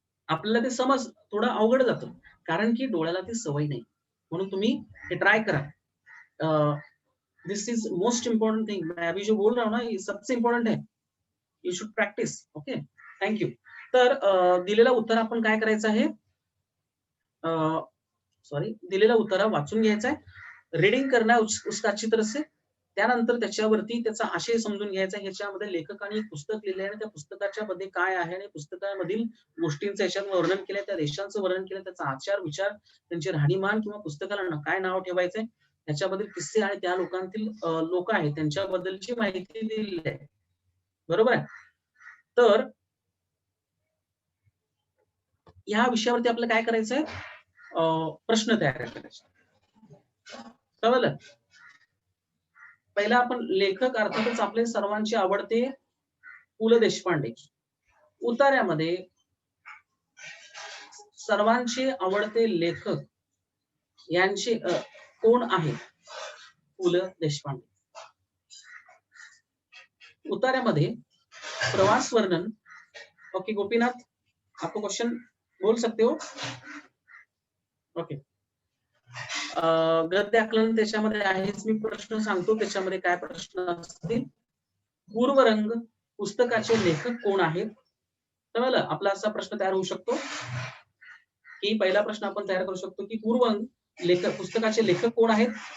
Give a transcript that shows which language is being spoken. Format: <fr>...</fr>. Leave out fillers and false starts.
<mr>आपल्याला ते समज थोडं अवघड जातं कारण की डोळ्याला ती सवय नाही म्हणून तुम्ही हे ट्राय करा</mr> <en>this is most important thing</en> <hi>मैं अभी जो बोल रहा हूँ ना ये सबसे इम्पॉर्टंट है</hi> <en>you should practice okay thank you</en> <mr>तर दिलेलं उत्तर आपण काय करायचं आहे सॉरी दिलेला उतारा वाचून घ्यायचा आहे,</mr> <hi>रीडिंग करना उसका अच्छी तरह से,</hi> <mr>त्यानंतर त्याच्यावरती त्याचा आशय समजून घ्यायचा. ह्याच्यामध्ये लेखकाने एक पुस्तक लिहिलंय आणि त्या पुस्तकाच्या मध्ये काय आहे आणि पुस्तकामधील गोष्टींचं याच्यात वर्णन केलंय, त्या देशांचं वर्णन केलंय, त्याचा आचार विचार, त्यांची राहणीमान किंवा पुस्तकाला काय नाव ठेवायचंय, त्याच्याबद्दल किस्से आणि त्या लोकांतील लोक आहेत त्यांच्याबद्दलची माहिती दिलेली आहे. बरोबर आहे. तर या विषयावरती आपल्याला काय करायचंय, प्रश्न तयार करायचे. कळलं? पहिला आपण लेखक अर्थातच आपले सर्वांचे आवडते पु ल देशपांडे. उतार्यामध्ये सर्वांचे आवडते लेखक यांचे कोण आहेत? पु ल देशपांडे. उतार्यामध्ये प्रवास वर्णन.</mr> <hi>ओके गोपीनाथ, आपको क्वेश्चन बोल सकते हो?</hi> <en>Okay.</en> <mr>गद्य आकलन त्याच्यामध्ये आहेच, मी प्रश्न सांगतो त्याच्यामध्ये काय प्रश्न असतील. पूर्वरंग पुस्तकाचे लेखक कोण आहेत? कळलं? आपला असा प्रश्न तयार होऊ शकतो की पहिला प्रश्न आपण तयार करू शकतो की पूर्वरंग लेखक पुस्तकाचे लेखक कोण आहेत?</mr>